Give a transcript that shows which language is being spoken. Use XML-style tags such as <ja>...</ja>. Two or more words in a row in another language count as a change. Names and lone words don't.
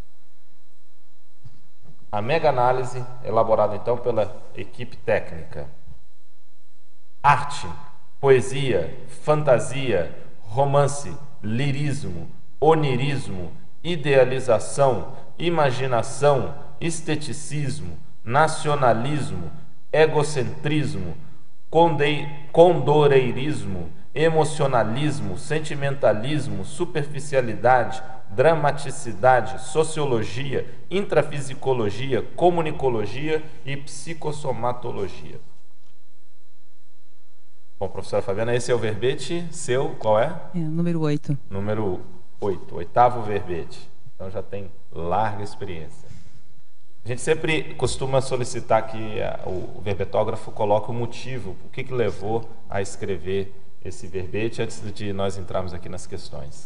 <pt>A mega-análise, elaborada então pela equipe técnica. Arte. poesia, fantasia, romance, lirismo, onirismo, idealização, imaginação, esteticismo, nacionalismo, egocentrismo, condoreirismo, emocionalismo, sentimentalismo, superficialidade, dramaticidade, sociologia, intrafisicologia, comunicologia e psicossomatologia. Bom, professora Fabiana, esse é o verbete seu, qual é? Número 8. Número 8, oitavo verbete. Então já tem larga experiência. A gente sempre costuma solicitar que o verbetógrafo coloque o motivo, o que levou a escrever esse verbete, antes de nós entrarmos aqui nas questões.</pt>